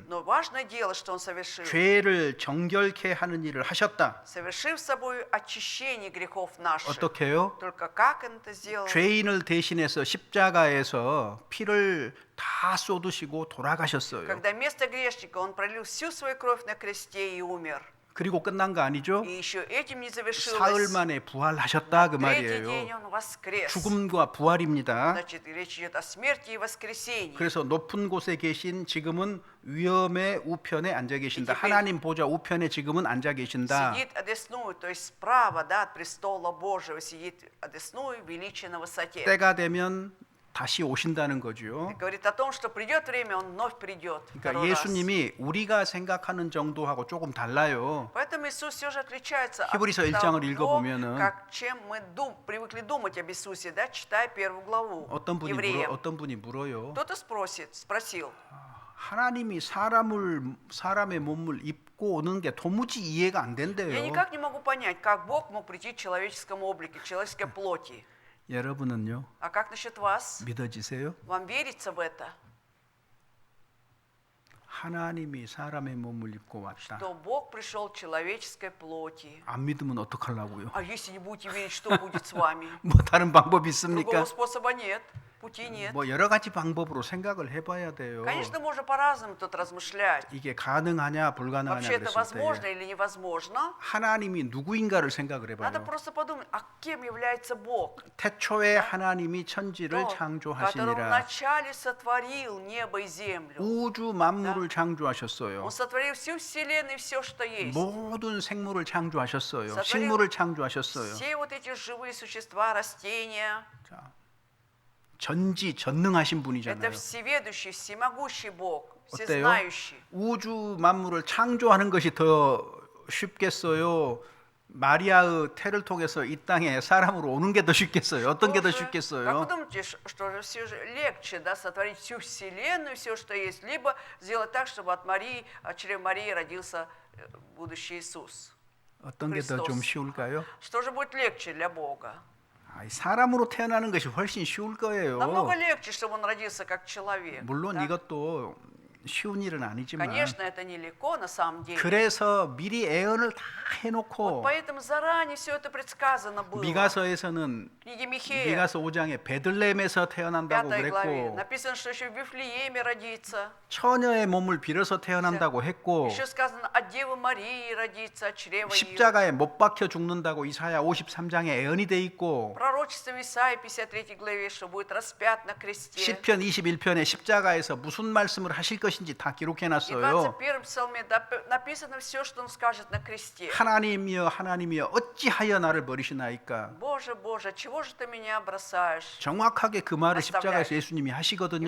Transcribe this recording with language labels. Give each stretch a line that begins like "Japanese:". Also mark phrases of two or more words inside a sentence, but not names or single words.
Russian: Но важное дело, что Он совершил.
Korean: 죄를 정결케 하는 일을 하셨다.
Russian: Совершив собой очищение грехов наших.
Korean: 어떻게 해요?
Russian: Только как Он это сделал?
Korean: 죄인을 대신해서 십자가에서 피를 다 쏟으시고 돌아가셨어요.
Russian: Когда вместо грешника Он пролил всю свою кровь на кресте и умер.
Korean: 그리고 끝난 거 아니죠?
Russian: И еще этим не
Korean: 사흘
Russian: завершилось.
Korean: 만에 부활하셨다 그
Russian: Третий день
Korean: 말이에요.
Russian: он воскрес.
Korean: 죽음과 부활입니다.
Russian: Значит, речь идет о смерти и воскресении.
Korean: 그래서 높은 곳에 계신 지금은 위엄의 우편에 앉아 계신다. 이제 하나님 보좌 우편에 지금은 앉아 계신다.
Russian: Сидит одесную, то есть справа, да, от престола Божьего, сидит одесную, величие на высоте.
Korean: 때가 되면 다시 오신다는 거죠.
Russian: Говорит о том, что придет время, он вновь придет.
Korean: 그러니까
Russian: второй раз.
Korean: 예수님이 우리가 생각하는 정도하고 조금 달라요.
Russian: Поэтому Иисус все же отличается от
Korean: 히브리서 1장을
Russian: того,
Korean: 읽어보면은
Russian: как, чем мы привыкли думать об Иисусе, да, читая первую главу
Korean: 어떤
Russian: евреям.
Korean: 분이 물어요.
Russian: Кто-то спросил,
Korean: 하나님이 사람의 몸을 입고 오는 게 도무지 이해가 안
Russian: я
Korean: 된대요.
Russian: никак не могу понять, как Бог мог прийти в человеческом облике, в человеческой плоти.
Korean: 여러분은요?
Russian: А как насчет вас?
Korean: 믿어지세요?
Russian: Вам верится в это?
Korean: 하나님이 사람의 몸을 입고 왔다.
Russian: Что Бог пришел в человеческой плоти.
Korean: 안 믿으면 어떡하려고요?
Russian: А если не будете верить, что будет с вами?
Korean: 뭐 다른 방법이 있습니까?
Russian: Другого способа нет, пути нет.
Korean: 뭐 여러 가지 방법으로 생각을 해봐야 돼요.
Russian: Конечно, можно по-разному тут размышлять.
Korean: 이게 가능하냐 불가능하냐
Russian: Вообще это
Korean: 그랬을
Russian: возможно
Korean: 때
Russian: или невозможно?
Korean: 하나님이 누구인가를 생각을
Russian: Надо
Korean: 해봐요.
Russian: просто подумать, а кем является Бог?
Korean: 태초에 하나님이 천지를
Russian: Тот, который
Korean: 창조하시니라.
Russian: вначале сотворил небо и землю.
Korean: 우주 만물을 창조하셨어요.
Russian: Он сотворил всю вселенную, все, что есть.
Korean: 모든 생물을 창조하셨어요.
Russian: сотворил
Korean: 식물을 창조하셨어요.
Russian: Все вот эти живые существа, растения.
Korean: 자, 전지전능하신
Russian: Это
Korean: 분이잖아요.
Russian: всеведущий, всемогущий Бог,
Korean: 어때요?
Russian: всезнающий.
Korean: 우주 만물을 창조하는 것이 더 쉽겠어요? 마리아의 태를 통해서 이 땅에 사람으로 오는 게 더 쉽겠어요? 어떤 게 더
Russian: Как вы
Korean: 쉽겠어요?
Russian: думаете, что все же легче, да, сотворить всю вселенную, все, что есть, либо сделать так, чтобы от Марии, от чрева Марии родился будущий Иисус?
Korean: 어떤 게 더 좀
Russian: Христос.
Korean: 쉬울까요?
Russian: Что же будет легче для Бога?
Korean: 사람으로 태어나는 것이 훨씬 쉬울 거예요.
Russian: Намного легче, чтобы он родился как человек.
Korean: 물론
Russian: да?
Korean: 이것도 쉬운 일은 아니지만
Russian: Конечно, это нелегко на самом деле.
Korean: 그래서 미리 애언을 다
Russian: Вот
Korean: 해놓고
Russian: поэтому заранее все это предсказано было.
Korean: 미가서에서는
Russian: В книге Михея,
Korean: 미가서 5장에 베들레헴에서 태어난다고
Russian: 5 главе,
Korean: 그랬고
Russian: написано, что еще в Вифлееме родится.
Korean: 처녀의 몸을 빌어서 태어난다고 했고
Russian: Еще сказано, от Девы Марии родится, от чрева ее.
Korean: 십자가에 못 박혀 죽는다고 이사야 53장에 애언이 돼 있고
Russian: Пророчество Исаии 53 главе, что будет распят на кресте.
Korean: 시편 21편에 십자가에서 무슨 말씀을 하실 것인지 다 기록해
Russian: И в
Korean: 놨어요.
Russian: 21 псалме написано все, что он скажет на кресте.
Korean: 하나님이여 하나님이여 어찌하여 나를 버리시나이까.
Russian: Боже, Боже, чего же ты меня бросаешь?
Korean: 정확하게 그 말을 십자가에서 예수님이 하시거든요.